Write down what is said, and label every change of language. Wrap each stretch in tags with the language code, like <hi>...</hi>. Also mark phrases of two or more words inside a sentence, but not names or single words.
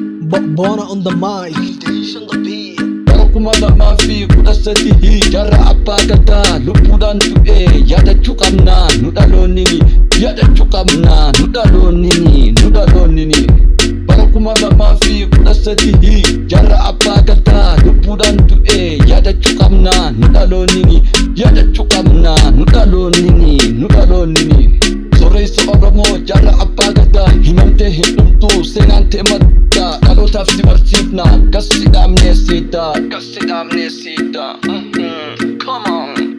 <en>Bo-, Bona on the mic.</en> <om>Bara Kuma lama fi kudha sadii jarra abbaa gadaa lubbuudhaan du'e yaadachuu qabna nu dhaloonnini, yaadachuu qabna nu dhaloonnini, nu dhaloonnini. Bara kuma lama fi kudha sadii jarra abbaa gadaa lubbuudhaan du'e yaadachuu qabna nu dhaloonnini, yaadachuu qabna nu dhaloonnini, nu dhaloonnini. Soreessa Oromoo, jaala abbaa gadaa, hin himte hin dhumtu, seenaan tee madda, dhalootaaf si barsiifna, kas si dhaabnee siidaa, kas si dhaabnee siidaa.</om> <en>Mhm, come on.</en>